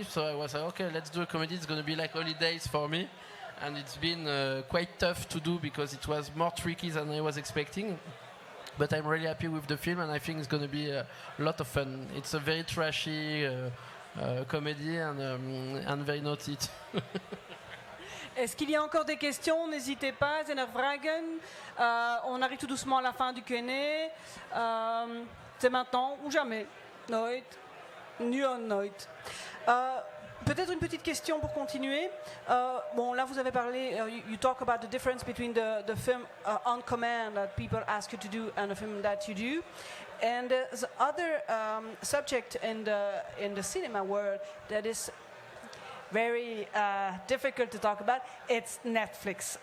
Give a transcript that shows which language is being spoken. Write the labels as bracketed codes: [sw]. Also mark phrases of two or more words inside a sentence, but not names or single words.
[en] So I was like, okay, let's do a comedy. It's going to be like holidays for me, and it's been quite tough to do because it was more tricky than I was expecting. But I'm really happy with the film, and I think it's going to be a lot of fun. It's a very trashy comedy and very naughty. [fr] Est-ce qu'il y a encore des questions? N'hésitez pas, Zenervragen. On arrive tout doucement à la fin du Q&A. C'est maintenant ou jamais. [nl] Nooit. Nu on nooit. [fr] Peut-être une petite question pour continuer. Bon, là, vous avez parlé, [en] you talk about the difference between the film on command that people ask you to do and the film that you do. And there's other subject in the cinema world that is very difficult to talk about. It's Netflix.